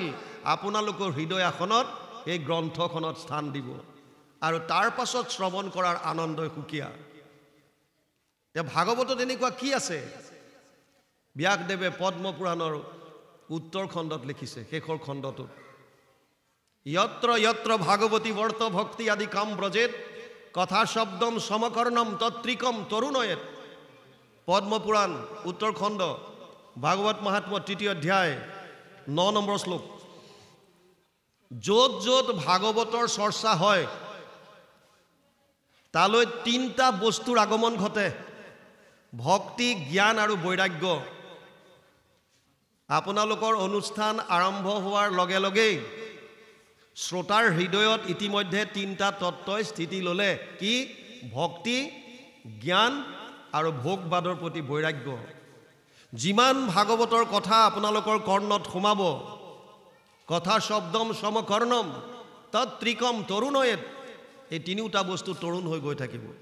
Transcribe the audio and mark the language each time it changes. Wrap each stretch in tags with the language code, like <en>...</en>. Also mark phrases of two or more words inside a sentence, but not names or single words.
<as>আপোনালোকৰ হৃদয় আসনত এই গ্ৰন্থখনত স্থান দিব আৰু তাৰ পাছত শ্ৰৱণ কৰাৰ আনন্দই সুকীয়া তে ভাগৱতত এনেকুৱা কি আছে ব্যাসদেৱে পদ্ম পুৰাণৰ উত্তৰ খণ্ডত লিখিছে শেষৰ খণ্ডটোত</as> <sa>यत्र यत्र भागवती वर्त भक्ति आदि काम ब्रजेत कथा शब्दम समकर्णम तत्रिकम तरुणयत पद्म पुराण उत्तरखंड भागवत महात्म्य तृतीय अध्याय</sa> <as>9 নম্বৰ শ্লোক য'ত য'ত ভাগৱতৰ চৰ্চা হয় তালৈ তিনটা বস্তুৰ আগমন ঘটে ভক্তি জ্ঞান আৰু বৈৰাগ্য আপোনালোকৰ অনুষ্ঠান আৰম্ভ হোৱাৰ লগে লগেই শ্ৰোতাৰ হৃদয়ত ইতিমধ্যে তিনটা তত্ত্বই স্থিতি ল'লে কি ভক্তি জ্ঞান আৰু ভোগবাদৰ প্ৰতি বৈৰাগ্য যিমান ভাগৱতৰ কথা আপোনালোকৰ কৰ্ণত সোমাব</as> <sa>কথা শব্দম সমকৰ্ণম তত্ৰিকম তৰুণয়ত</sa> <as>এই তিনিটা বস্তু তৰুণ হৈ গৈ থাকিব</as>